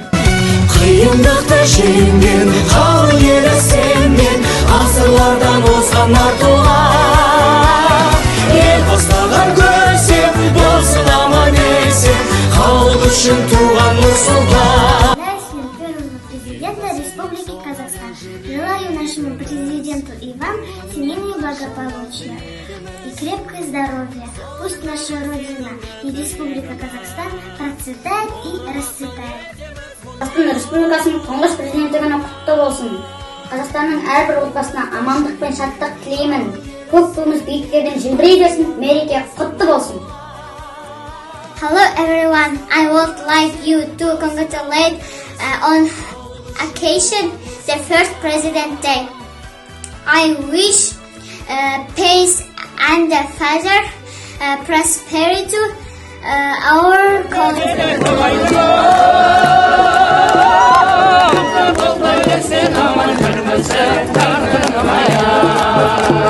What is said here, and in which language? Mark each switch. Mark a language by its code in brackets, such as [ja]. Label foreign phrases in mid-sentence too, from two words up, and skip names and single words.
[kk] Қиындықты жеңген халық елі сенген, ғасырлардан озған артуға. Ел бастаған көсем, болсын аман-есен, халық үшін туған Нұрсұлтан. [ru] Первого президента Республики Казахстан. Желаю нашему президенту и вам семейного благополучия и крепкое здоровья. Пусть наша Родина и Республика Казахстан процветает и расцветает. [kk] Қазақстан Республикасының тұңғыш президенті күні құтты болсын. Қазақстанның әрбір отбасына амандық пен шаттық тілеймін. Көк туымыз биіктерден желбірей берсін, мереке құтты болсын. [en] Hello everyone, I would like you to congratulate on occasion the first President Day. I wish peace and further prosperity to our country.